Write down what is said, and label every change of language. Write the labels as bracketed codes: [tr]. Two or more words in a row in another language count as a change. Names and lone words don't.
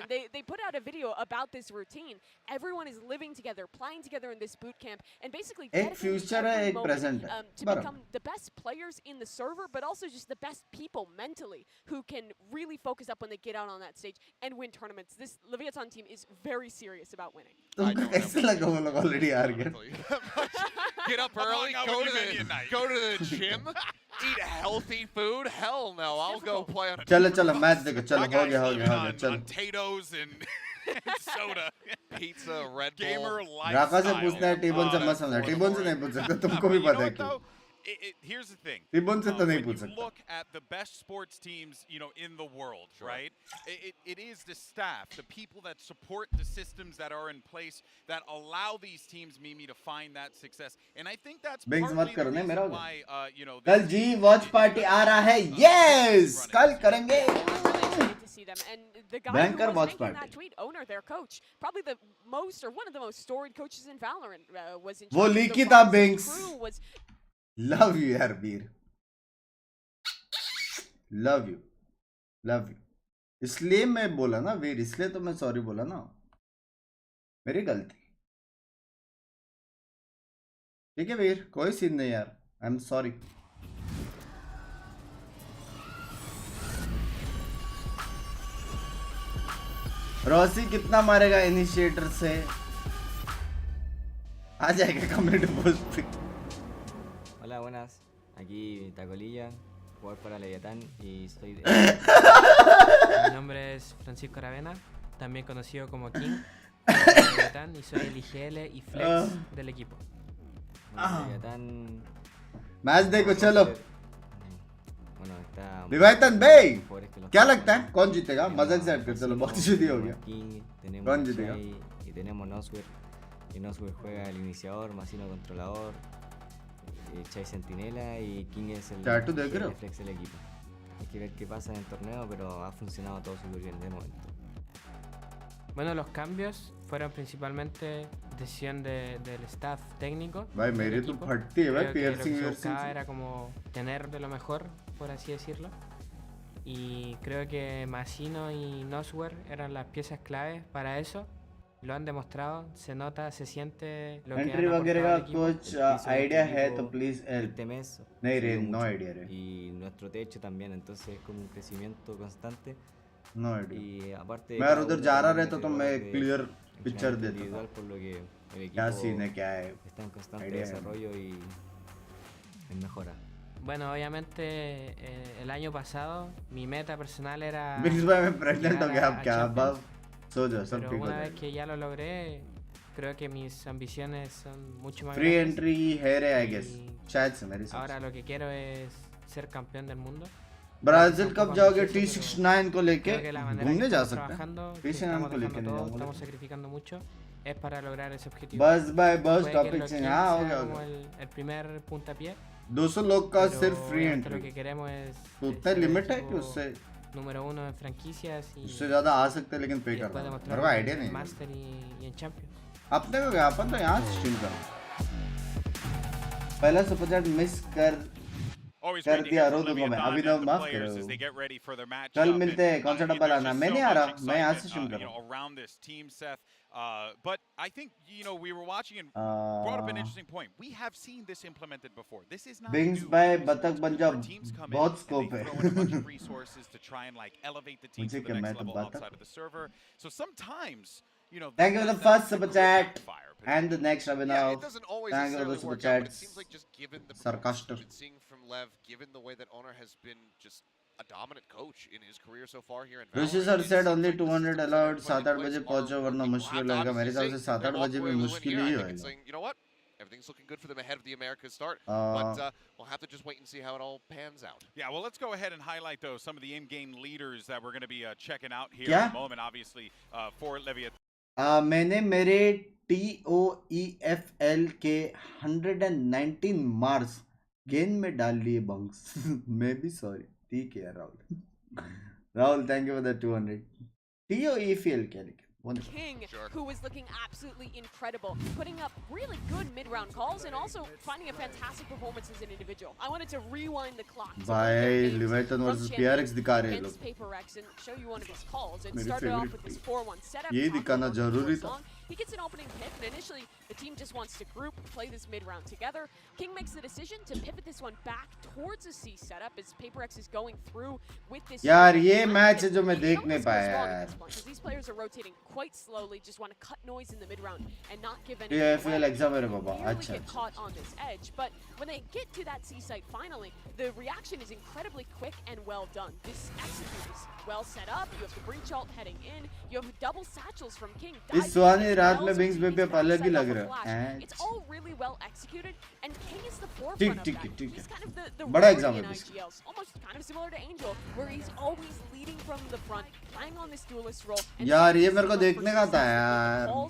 [en] They put out a video about this routine. Everyone is living together, playing together in this boot camp, and basically [hi] एक future है, एक present है. [en] to become the best players in the server, but also just the best people mentally who can really focus up when they get out on that stage and win tournaments. This Leviathan team is very serious about winning. [hi] तुमको कैसे लगा वो लोग ऑलरेडी हार गए? [en] Get up early, go to the gym, eat healthy food. Hell no, I'll go play on a. [hi] चलो मैच देखो, चलो हो गया चलो. [en] Potatoes and soda, pizza, Red Bull. Gamer lifestyle. [hi] राका से पूछना है, टीबोन से मत समझना. टीबोन से नहीं पूछ सकते, तुमको भी पता है क्यों. [en] Here's the thing. [hi] टीबोन से तो नहीं पूछ [en] When you [hi] सकता. [en] look at the best sports teams, in the world, right? It is the staff, the people that support the systems that are in place that allow these teams, Mimi, to find that success. And I think that's [hi] Binks मत [en] partly the [hi] करो ना, मेरा [en] reason [hi] हो [en] why, [hi] गया. कल जी वॉच पार्टी आ रहा है. यस, कल करेंगे. [en] To see them, and the guy Banker who was watch making party. that tweet, owner, their coach, probably the most or one of the most storied coaches in Valorant, was in [hi] वो [en] charge of [hi] लीकी [en] the [hi] था [en] Rise [hi] Binks. [en] crew was love you यार वीर, love you. [hi] इसलिए मैं बोला ना वीर, इसलिए तो मैं सॉरी बोला ना, मेरी गलती. ठीक है वीर, कोई सीन नहीं यार, [en] I am sorry. [hi] रोसी कितना मारेगा इनिशिएटर से? आ जाएगा [en] community post [hi] पे. [es] Hola, buenas. Aquí Tacolilla, jugador para Leviatán y soy de... Mi nombre es Francisco Aravena, también conocido como King de Leviatán, y soy el IGL y Flex del equipo. Leviatán... [hi] मैच देखो चलो. [es] Bueno, está... [hi] लेवियाथन भाई, क्या लगता है कौन जीतेगा? मजाक से हट कर चलो, बहुत शुद्धि हो गया. कौन जीतेगा? [es] Y tenemos Noswer, y Noswer juega el iniciador, Masino controlador, Chai Centinela y King es el flex del equipo. Hay que ver qué pasa en el torneo, pero ha funcionado todo súper bien de momento. Bueno, los cambios fueron principalmente decisión del staff técnico. [hi] भाई मेरी तो फटती है भाई, [es] Creo que lo que [hi] पियर्सिंग [es] se [hi] वियर्सिंग [es] buscaba [hi] से. [es] era como tener de lo mejor, por así decirlo. Y creo que Masino y Noswer eran las piezas claves para eso. Lo han demostrado, se nota, se siente lo que [hi] एंट्री [es] han [hi] वगैरह [es] aportado [hi] का [es] al equipo. [hi] कुछ आइडिया है तो [en] please help. [es] Este mes [hi] नहीं रे, [es] subió [hi] नो [es] mucho. [hi] आइडिया रे. [es] Y nuestro techo también, entonces es como un crecimiento constante. [en] no idea. [es] Y aparte de [hi] मैं [es] cada [hi] उधर [es] uno [hi] जा रहा [es] también [hi] रहता तो [es] mete [hi] मैं [es] goles de [en] clear picture [es] entrenamiento [hi] देता [es] individual, [hi] था. [es] por lo que el [hi] क्या [es] equipo [hi] सीन है, क्या है [es] está en constante [hi] आइडिया है. [es] desarrollo y en mejora. Bueno, obviamente el año pasado mi meta personal era [hi] बिल्स भाई मैं प्रेग्नेंट हो [es] llegar [hi] गया, [es] a [hi] अब क्या? अब [es] Champions. [hi] सो जाओ, सब [es] Pero [hi] ठीक हो [es] una vez [hi] जाएगा. [es] que ya lo logré, creo que mis ambiciones son mucho más [hi] फ्री [es] grandes. [hi] एंट्री है रे आई [es] y [hi] गेस, शायद से मेरे हिसाब [es] Ahora [hi] से. [es] lo que quiero es ser campeón del mundo. [hi] ब्राजील कब जाओगे? [es] ambicioso, pero [hi] T69 को लेके [es] creo que la manera [hi] घूमने [es] que [hi] जा [es] estamos [hi] सकते हैं. [es] trabajando, que [hi] T69 [es] estamos [hi] को लेके [es] dejando [hi] नहीं [es] todo, [hi] जाऊंगा. [es] estamos sacrificando mucho, es para lograr ese objetivo. [hi] बस भाई बस [es] Puede que [hi] टॉपिक [es] lo [hi] से. [es] que [hi] हाँ हो [es] sea [hi] गया, हो [es] como [hi] गया. [es] el primer puntapié, [hi] 200 लोग का [es] pero [hi] सिर्फ फ्री [es] obviamente lo [hi] एंट्री. [es] que queremos es [hi] तो उतना [es] ser el [hi] लिमिट है कि [es] equipo [hi] उससे [es] número 1 en franquicias y [hi] उससे ज्यादा आ सकते हैं, लेकिन पे [es] y después [hi] करना. [es] demostrar [hi] मेरे को आइडिया [es] en [hi] नहीं है. [es] Master y en Champions. [hi] अपने को क्या, अपन तो यहाँ से स्ट्रीम करो. पहला [en] super chat [hi] मिस कर दिया, रो दूंगा मैं. अभी तो माफ करो. कल मिलते हैं. कौन सा डब्बा लाना? मैं नहीं आ रहा, मैं यहाँ से स्ट्रीम कर रहा हूँ. [en] around this team, Seth. But I think we were watching and brought up an interesting point. We have seen this implemented before. This is not [hi] बिंग्स [en] new. [hi] भाई बतख बन जाओ, [en] Teams come [hi] बहुत [en] in [hi] स्कोप [en] and they [hi] है. [en] throw in a bunch of resources to try and like elevate the team [hi] मुझे [en] to [hi] क्या, [en] the [hi] मैं [en] next [hi] तो [en] level [hi] बतख. [en] outside of the server. So sometimes, Thank you for the first super chat and the next Yeah, Abhinav. it doesn't always Thank you for the necessarily super work out, but it chats. seems like just given the Sarcaster. performance we've been seeing from Lev, given the way that Owner has been just a dominant coach in his career so far here in ऋषि Valorant, सर it said seems only like this 200 system allowed. is put in 7-8 place [hi] बजे [en] are [hi] पहुंचो वरना [en] working. [hi] मुश्किल [en] We'll have [hi] होगा. [en] to [hi] मेरे हिसाब से [en] obviously say [hi] 7-8 [en] they walk [hi] बजे [en] away [hi] भी [en] with a win [hi] मुश्किल [en] here. [hi] ही [en] I think it's [hi] होगा. [en] saying, you know what? everything's looking good for them ahead of the Americas start. But we'll have to just wait and see how it all pans out. Yeah, well, let's go ahead and highlight, though, some of the in-game leaders that we're going to be checking out here in a moment, obviously, for Leviathan. [hi] मैंने मेरे TOEFL के 119 मार्क्स गेम में डाल लिए बंक्स मैं भी सॉरी ठीक है राहुल [en] thank you for the [hi] 200 TOEFL क्या लिखा [en] King, who was looking absolutely incredible, putting up really good mid-round calls and also finding a fantastic performance as an individual. I wanted to rewind the clock. [hi] भाई Leviathan versus PRX दिखा रहे हैं लोग [en] and show you one of his calls. It started off with this 4-1 setup. [hi] ये दिखाना जरूरी था. [en] He gets an opening pick, and initially the team just wants to group, play this mid-round together. King makes the decision to pivot this one back towards a C setup as PaperX is going through with this. [hi] यार ये मैच है जो मैं देख नहीं पाया यार. [en] These players are rotating quite slowly, just want to cut noise in the mid-round and not give any. [hi] TOEFL exam है रे बाबा. अच्छा. [en] Get caught on this edge, but when they get to that C site finally, the reaction is incredibly quick and well done. This execute is well set up. You have the breach ult heading in. You have double satchels from King. [hi] इस सुहानी रात में बिंग्स पे अलग ही लग रहा है. [en] It's all really well executed, and King is the forefront of that. He's kind of the [hi] बड़ा एग्जाम है [en] IGLs, almost kind of similar to Angel, where he's always leading from the front, playing on this duelist role. [hi] यार ये मेरे को देखने का था यार.